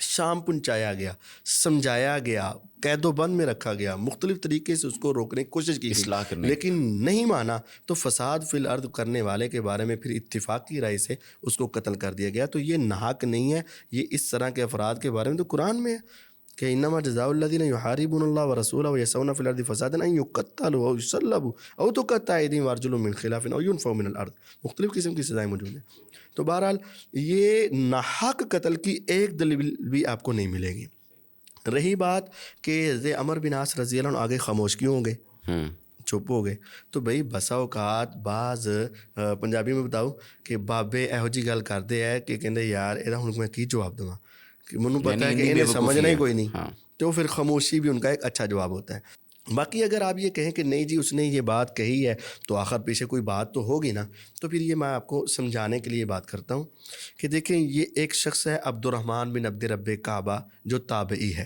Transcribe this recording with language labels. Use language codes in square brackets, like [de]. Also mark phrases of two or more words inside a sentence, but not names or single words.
[ur] شام پہنچایا گیا، سمجھایا گیا، قید و بند میں رکھا گیا، مختلف طریقے سے اس کو روکنے کی کوشش کی گئی، لیکن نہیں مانا. تو [ar] فساد فی الارض [ur] کرنے والے کے بارے میں پھر اتفاقی رائے سے اس کو قتل کر دیا گیا. تو یہ ناحق نہیں ہے، یہ اس طرح کے افراد کے بارے میں تو قرآن میں ہے کہ [ar] انما جزاء الذین یحاربون اللہ ورسولہ ویسعون فی الارض فسادا ان یقتلوا او یصلبوا او تقطع ایدیہم وارجلہم من خلاف او ینفوا من الارض. [ur] مختلف قسم کی سزائیں موجود ہیں. تو بہرحال یہ ناحق قتل کی ایک دلیل بھی آپ کو نہیں ملے گی. رہی بات کہ عمر بن عاص [ar] رضی اللہ عنہ [ur] آگے خاموش کیوں ہو گئے، چپ ہو گئے، تو بھئی بسا اوقات بعض پنجابی میں بتاؤ کہ بابے [pa] ਇਹੋ ਜੀ ਗੱਲ ਕਰਦੇ ਹੈ [ur] کہ [pa] ਕਹਿੰਦੇ ਯਾਰ ਇਹਦਾ ਹੁਣ ਮੈਂ ਕੀ ਜਵਾਬ ਦੇਵਾਂ, [ur] کہ [pa] ਮੈਨੂੰ ਪਤਾ [ur] ہے کہ [pa] ਇਹਨੇ ਸਮਝਣਾ [ur] ہی کوئی نہیں. تو پھر خاموشی بھی ان کا ایک اچھا جواب ہوتا ہے. باقی اگر آپ یہ کہیں کہ نہیں جی اس نے یہ بات کہی ہے تو آخر پیچھے کوئی بات تو ہوگی نا, تو پھر یہ میں آپ کو سمجھانے کے لیے بات کرتا ہوں کہ دیکھیں یہ ایک شخص ہے عبد الرحمن بن عبد رب کعبہ جو تابعی ہے.